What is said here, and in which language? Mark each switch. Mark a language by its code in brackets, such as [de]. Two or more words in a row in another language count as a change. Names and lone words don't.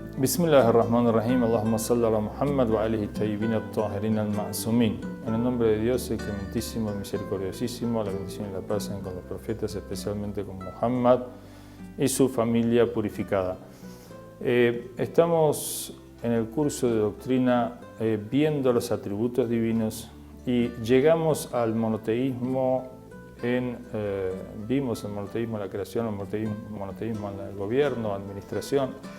[ar] بسم الله الرحمن الرحيم. اللهم صل على محمد وآله الطيبين الطاهرين المعصومين. [es] En el nombre de Dios, el clementísimo, el misericordiosísimo, la bendición y la paz sean con los profetas, especialmente con Muhammad y su familia purificada. Estamos en el curso de doctrina viendo los atributos divinos y llegamos al monoteísmo vimos el monoteísmo en la creación, el monoteísmo en el gobierno, administración.